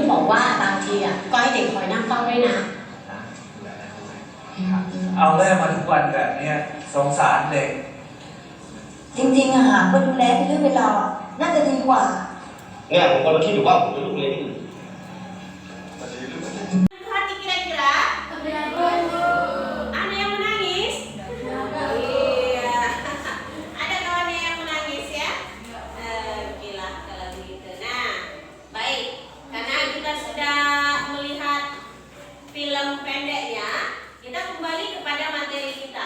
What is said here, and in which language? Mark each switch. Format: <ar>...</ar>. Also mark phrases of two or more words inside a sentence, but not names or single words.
<th>ว่าบางทีอ่ะก็ให้เด็กคอยนั่งเฝ้าด้วยนะ เอาแม่มาทุกวันแบบเนี้ยสงสารเด็ก จริงๆอะหาคนดูแลเป็นเรื่องเป็นราวอะน่าจะดีกว่า เนี่ยผมกำลังคิดอยู่ว่าผมจะลูกเรียนที่อื่น</th> <id>Hati kira-kira ada yang menangis? Iya. Ada kawannya yang menangis ya? Oke lah kalau begitu. Nah, baik. Karena kita sudah melihat film pendeknya, kita kembali kepada materi kita.</id>